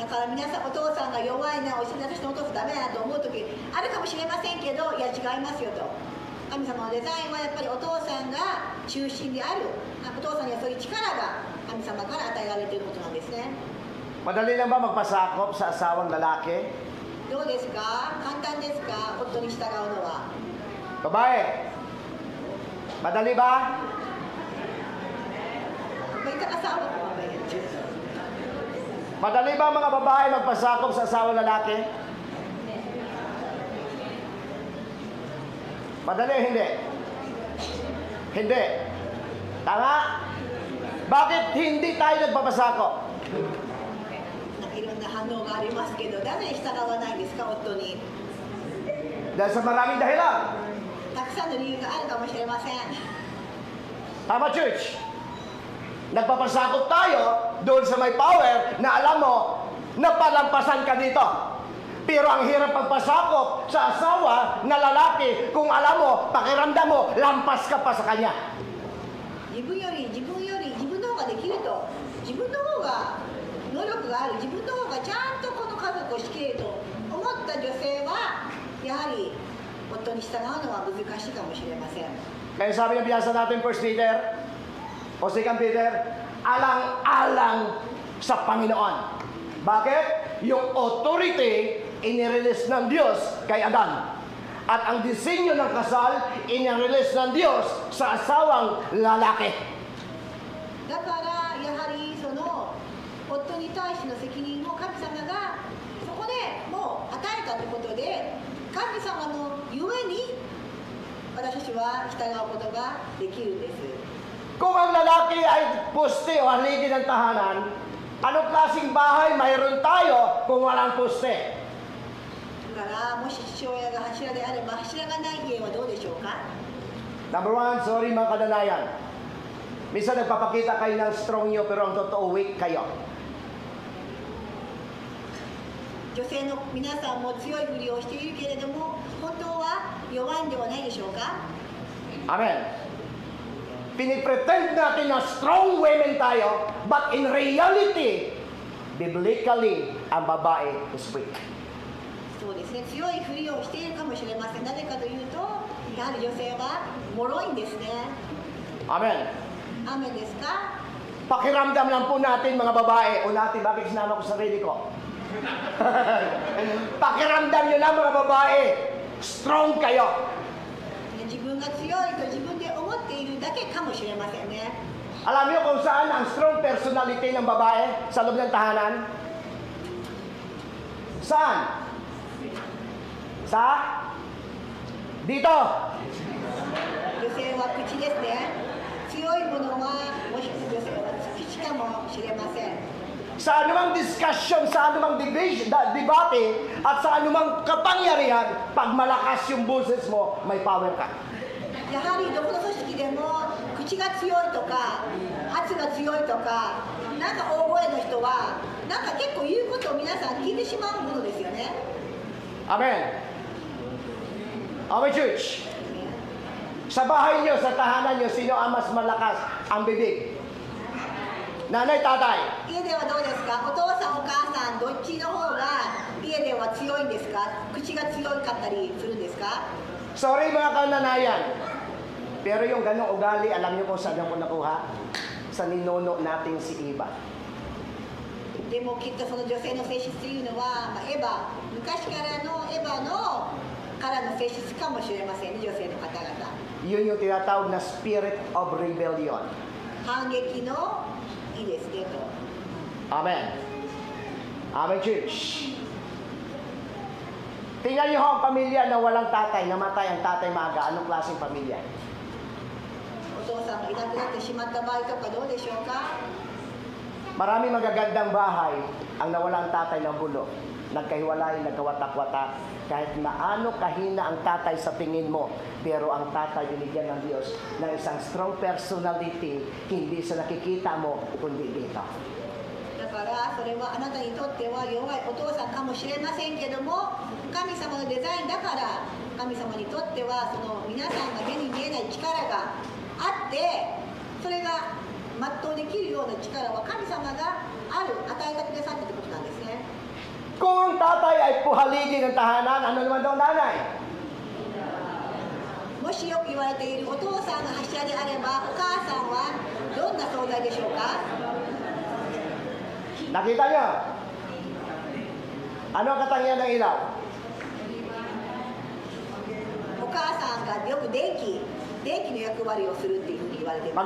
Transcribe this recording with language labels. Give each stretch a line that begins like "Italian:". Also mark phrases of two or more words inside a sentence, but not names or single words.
Japanese: だから皆さん、お父さんが弱いな、私のお父さんダメだなと思う時あるかもしれませんけど、いや違いますよと。神様のデザインはやっぱりお父さんが中心である。お父さんにはそういう力が神様から与えられていることなんですね。
Filipino: Madali lang ba magpasakop sa asawang lalaki?
Japanese: どうですか？簡単ですか？夫に従うのは。
Filipino: Babae? Madali ba? May kakasawa ko ba yan? Madali ba mga babae magpasakop sa asawang lalaki? Madali o hindi? Hindi. Tama? Bakit hindi tayo nagpapasakop?
Japanese: いろんな反応がありますけど、なぜ従わないんですか、夫に。
Filipino: Dahil sa maraming dahilan.
Japanese: たくさんの理由があるかもしれません。
Filipino: Tama, church? Nagpapasakop tayo doon sa may power na alam mo na palampasan ka dito. Pero ang hirap pagpasakop sa asawa na lalaki kung alam mo, pakiramdam mo, lampas ka pa sa kanya.
Japanese: 自分の方ができると、自分の方が能力がある、自分の方がちゃんとこの家族を仕切れると思った女性はやはり夫に従うのは難しいかもしれません。
Filipino: Kaya sabi ng binasa natin 1 Peter o 2 Peter, alang-alang sa Panginoon. Bakit? Yung authority inirelease ng Diyos kay Adan. At ang disenyo ng kasal inirelease ng Diyos sa asawang lalaki.
Japanese: だからやはりその夫に対しての責任を神様がそこでもう与えたということで、神様のゆえに私たちは従うことができるんです。
Filipino: Kung ang lalaki ay poste o haligi ng tahanan, anong klaseng bahay mayroon tayo kung walang poste?
Japanese: だからもし父親が柱であれば柱がない家はどうでしょうか。
English: Number one, sorry
Filipino: mga kadanayan. Minsan nagpapakita kayo ng strong nyo pero ang totoo weak kayo.
Japanese: 女性の皆さんも強いふりをしているけれども本当は弱いんではないでしょうか。
Filipino: Amen. Pinipretend natin na
English: strong women
Filipino: tayo,
English: but in reality, biblically,
Filipino: ang babae
English: is weak.
Japanese: そうですね、強いふりをしているかもしれません。なぜかというとやはり女性は脆いんですね。
Filipino: Amen.
Japanese: アーメンですか。
Filipino: Pakiramdam lang po natin mga babae, o natin, bakit sinama ko sarili ko? Pakiramdam nyo lang mga babae, strong kayo.
Japanese: 自分が強いと自分で思っているだけかもしれませんね。
Filipino: Alam niyo kung saan ang
English: strong personality
Filipino: ng babae sa loob ng tahanan? Saan? Sa? Dito.
Japanese: 女性は口ですね。強いものはもし女性は口かもしれません。
Filipino: Sa anumang discussion, sa anumang debate, at sa anumang kapangyarihan, pag malakas yung boses mo, may power ka.
Japanese: やはりどこの組織でも口が強いとか圧が強いとかなんか大声の人はなんか結構言うことを皆さん聞いてしまうものですよね。
Filipino: Amen. Amen, church. Sa bahay nyo, sa tahanan nyo, sino ang mas malakas ang bibig? Nanay, tatay.
Japanese: 家ではどうですか。お父さんお母さんどっちの方が家では強いんですか。口が強かったりするんですか。
Filipino: Sorry mga kananayan. Pero yung ganong ugali, alam nyo kung saan ko nakuha? Sa ninuno natin si Eva.
Japanese: でもきっとその女性の性質というのは、エヴァ昔からのエヴァのからの性質かもしれませんね。女性の方々
Filipino: Yun yung tinatawag na
English: spirit of rebellion.
Japanese: 反撃のいいですねと。
Filipino: Amen. Amen, church. Tingnan niyo ho ang pamilya na walang tatay, namatay ang tatay maaga. Anong klaseng pamilya?
Japanese: お父さんがいなくなってしまった場合とかどうでしょうか。
Filipino: Maraming magagandang bahay ang nawala ang tatay ng bulok. Nagkahiwalay, nagkawatak-watak. Kahit maano kahina ang tatay sa tingin mo, pero ang tatay binigyan ng Diyos ng isang
English: strong personality,
Filipino: hindi sa nakikita mo, kundi dito.
Japanese: だからそれはあなたにとっては弱いお父さんかもしれませんけども、神様のデザインだから神様にとってはその皆さんが目に見えない力があって、それが全うでできるような力は神様が与えてくださったってことなんですね。
Filipino: Kung ang tatay ay puhaligi ng tahanan, ano naman daw nanay?
Japanese: もしよく言われているお父さんが柱であれば、お母さんはどんな存在でしょうか？
Filipino: Nakita niyo? Ano ang katangian ng ilaw?
Japanese: お母さんがよく電気の役割をするっていうふうに言われています。